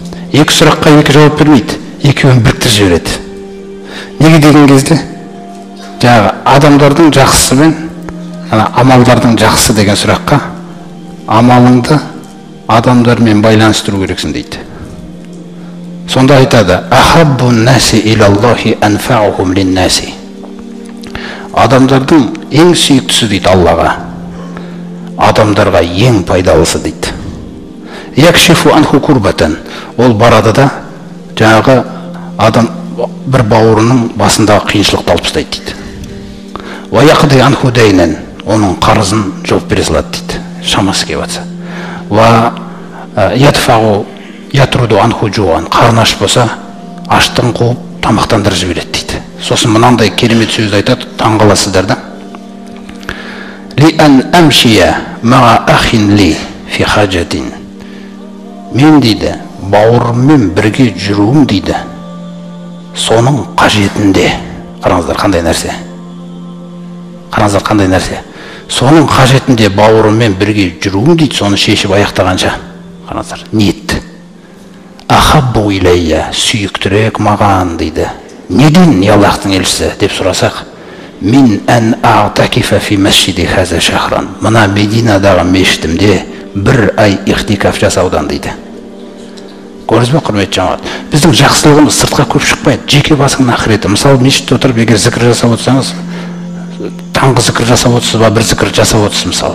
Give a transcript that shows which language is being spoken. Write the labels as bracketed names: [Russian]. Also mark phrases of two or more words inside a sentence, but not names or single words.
[Kazakh] Екі сұраққа екі жауап бермейді. Екеуін біріктіріп жібереді. Неге деген кезде, жаңағы адамдардың жақсысы мен амалдардың жақсы деген сұраққа, амалыңды адамдармен байланыстыру керексің дейді. Сонда айтады, [Arabic] أحب الناس إلى الله أنفعهم للناس. [Kazakh] Адамдардың ең сүйіктісі дейді Аллаға, адамдарға ең пайдалысы дейді. [Arabic] يكشف عنه كربة, [Kazakh] ол барады да жаңағы адам бір бауырының басындағы қиыншылықты алып тастайды дейді. [Arabic] ويقضي عنه دينا, [Kazakh] оның қарызын жауап бере салады дейді, шамасы келіп жатса. [Arabic] ويطفئ يطرد عنه جوعا, [Kazakh] қарны аш болса аштығын қуып тамақтандырып жібереді дейді. Сосын мынандай керемет сөз айтады, таңғаласыздар да. [Arabic] لأن أمشي مع أخ لي في حاجة. [Kazakh] Мен дейді, бауырыммен бірге жүруім дейді, соның қажетінде. Қараңыздар, қандай нәрсе? Қараңыздар, қандай нәрсе? Соның қажетінде бауырыммен бірге жүруім дейді, соны шешіп аяқтағанша. Қараңыздар, ниет. [Arabic] أحب إلي, [Kazakh] сүйіктірек маған дейді. Неден, я Аллахтың елшісі деп сұрасақ, [Arabic] من أن أعتكف في مسجدي هذا شهرا. [Kazakh] Мына Мединадағы мешітімде бір ай ихтикаф жасаудан дейді. Көрдіңіз бе, құрметті жамағат? Біздің жақсылығымыз сыртқа көп шықпайды, жеке басыңның ақыреті. Мысалы, мешітте отырып, егер зікір жасап отырсаңыз, таңғы зікір жасап отырсыз ба, бір зікір жасап отырсыз мысалы.